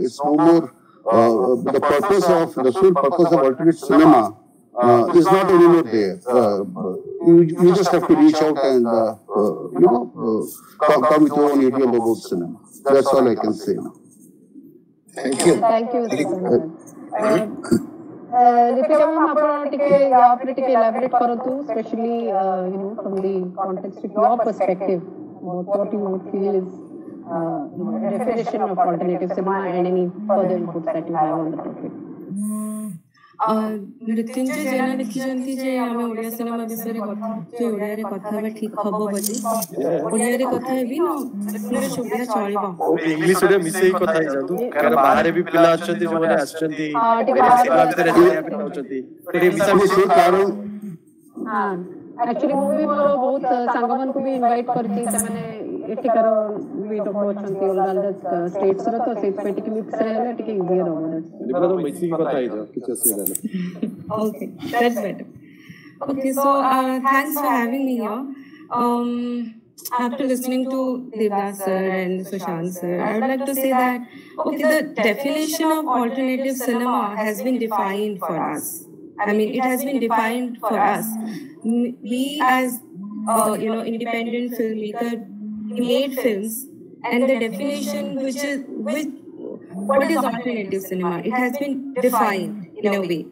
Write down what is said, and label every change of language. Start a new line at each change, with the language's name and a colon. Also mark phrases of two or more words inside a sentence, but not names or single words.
English: It's no more the sole purpose of alternate cinema is not anymore there. You just have to reach out and come with your own idiom about cinema. That's all I can say now. Thank you. Thank you. Nitya ma'am,
Odia: ଆପଣ ଟିକେ elaborate କରନ୍ତୁ,
English: especially from the context of your perspective, what you feel is the definition of alternative cinema and any further inputs that you have on the topic.
Odia: ମୃତ୍ୟୁଞ୍ଜୟ ଜେନା ଲେଖିଛନ୍ତି ଯେ ଆମେ ଓଡ଼ିଆ ସିନେମା ବିଷୟରେ ଓଡ଼ିଆରେ କଥା ହେବା ଠିକ ହବ ବୋଲି। ଓଡ଼ିଆରେ କଥା ହେବି ନା ଇଂଲିଶ ଓଡ଼ିଆ ଚଳିବ? ଇଂଲିଶ ଓଡ଼ିଆ ମିଶେଇ କଥା ହେଇଯାନ୍ତୁ, କାରଣ ବାହାରେ ବି ପିଲା ଅଛନ୍ତି ଯୋଉମାନେ ଆସିଛନ୍ତି ସିନେମା ଭିତରେ ଜାଣିବା ପାଇଁ ଚାହୁଁଛନ୍ତି, ଟିକେ ମିଶାମିଶି କାରଣ ଆକ୍ଚୁଆଲି ମୁଁ ବି ମୋର ବହୁତ ସାଙ୍ଗମାନଙ୍କୁ ବି ଇନଭାଇଟ୍ କରିଛି, ସେମାନେ ଏଠିକାର ବି ଲୋକ ଅଛନ୍ତି ଅଲଗା ଅଲଗା ଷ୍ଟେଟ୍ସର, ତ ସେଇଥିପାଇଁ ଟିକେ ମିକ୍ସ ହେଲେ ଟିକେ ଇଜିୟର ହବ। ମିଶିକି କଥା ହେଇଯାଅ, କିଛି ଅସୁବିଧା ନାହିଁ।
English: Okay, that's better. Okay, so thanks for having me here. After listening to Devdas sir and Sushant sir, I would like to say that the definition of alternative cinema has been defined for us. I mean, it has been defined for us. We as independent filmmaker, we made films, and the definition what is alternative cinema, it has been defined in a way.